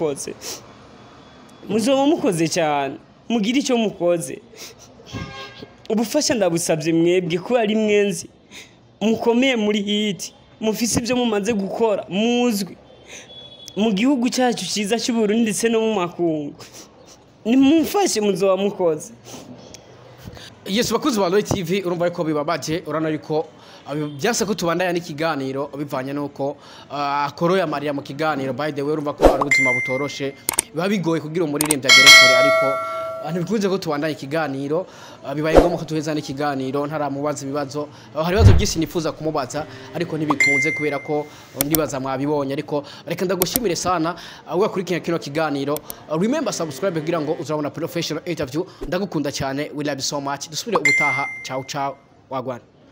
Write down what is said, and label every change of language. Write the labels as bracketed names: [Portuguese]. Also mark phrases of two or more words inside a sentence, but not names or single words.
[Rundi] mukoze cyane mugira icyo mukoze ubufasha ndabusabye mwebwe ko ari mwenzi mukomeye muri hiti mufise ibyo mumaze gukora muzwi mu gihugu cyacu cyiza cy'u Burundi ndetse no mu makungu nimumfashe muzoba mukoze. Yes, bakuzi ba Roy TV urumva ariko bibabaje urana ariko byase ko tubandanya n'ikiganiro bivanye nuko akoroya Maria mu kiganiro. [English] By the way [Rundi] urumva ko ari ubuzima butoroshe biba bigoye kugira umuririmbyi agere kure, ariko ntibikunze ko tubandanya ikiganiro bibaye ngombwa ko tuheza n'ikiganiro ntaramubaza ibibazo. Hari ibibazo byinshi nifuza kumubaza ariko ntibikunze kubera ko ndibaza mwabibonye, ariko reka ndagushimire sana ahubwo kuri kino kiganiro. [English] Remember subscribe [Rundi] kugira ngo uzabona [English] professional interview. [Rundi] Ndagukunda cyane, [English] we love you so much. [Rundi] Dusubire ubutaha, ciao ciao, wagwana.